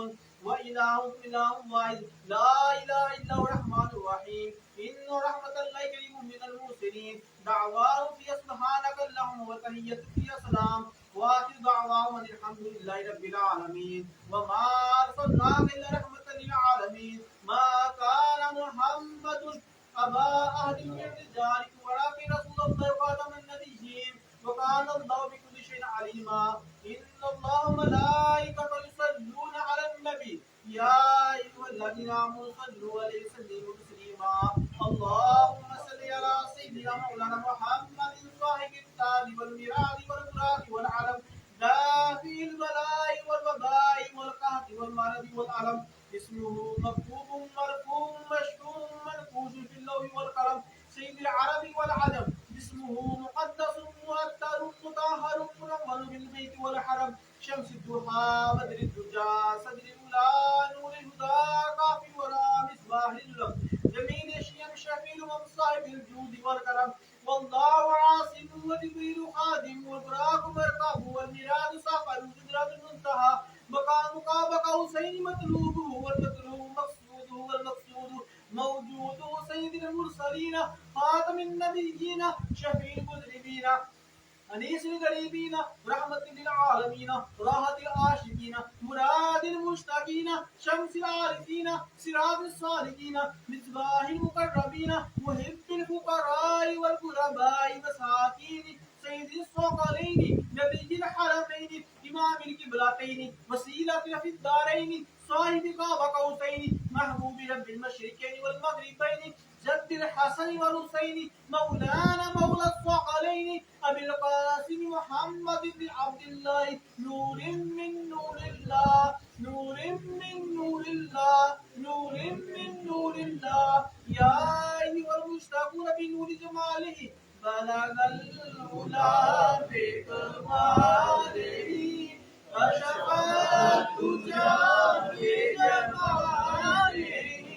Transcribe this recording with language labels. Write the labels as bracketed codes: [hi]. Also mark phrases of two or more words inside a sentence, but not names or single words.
[ar] وإلهكم إله واحد لا إله إلا هو الرحمن الرحيم إن رحمت الله قريب من المحسنين دعواهم فيها سبحانك اللهم وتحيتهم فيها سلام وآخر دعواهم أن الحمد لله رب العالمين وما أرسلناك إلا رحمة للعالمين ما كان محمد أبا أحد من رجالكم ولكن رسول الله وخاتم النبيين وكان الله بكل شيء عليما. إن الله وملائكته يصلون على النبي يا أيها الذين آمنوا صلوا عليه وسلموا تسليما. اللهم صل على سيدنا مولانا محمد صاحب التاج والمعراج والبراق والعلم دافع البلاء والوباء والقحط والمرض والألم اسمه مكتوب مرفوع مشهور منقوش في اللوح والقلم سيد العربي والعجم اسمه مقدس معطر مطهر منور بالبيت والحرم شمس الضحى بدر الدجى صدر العلى نور الهدى كهف الورى مصباح الظلم جميل الشيم شفيع وصاحب الجود والكرم والله عاصم وجبريل خادم والبراق مركب والمعراج سفر سدرة المنتهى مقامك بك حسين مطلوب والمطلوب مقصود والمقصود موجود سيد المرسلين خاتم النبيين شفيع المذنبين أنيس الغريبين رحمة للعالمين راحة العاشقين مراد المشتاقين شمس العارفين سراج السالكين مصباح المقربين محب الفقراء والغرباء مساكين سيد الثقلين نبي الحرمين इमाम القبلتين وسيلة في الدارين صاحب قاب قوسين محبوب رب المشرقين والمغربين جد الحسن والحسين مولانا مولى الثقلين أبي القاسم محمد بن عبد الله نور من نور الله نور من نور الله نور من نور الله يا أيها المشتاقون بنور جماله بلغ العلا بكماله أشرقت الدجى بجماله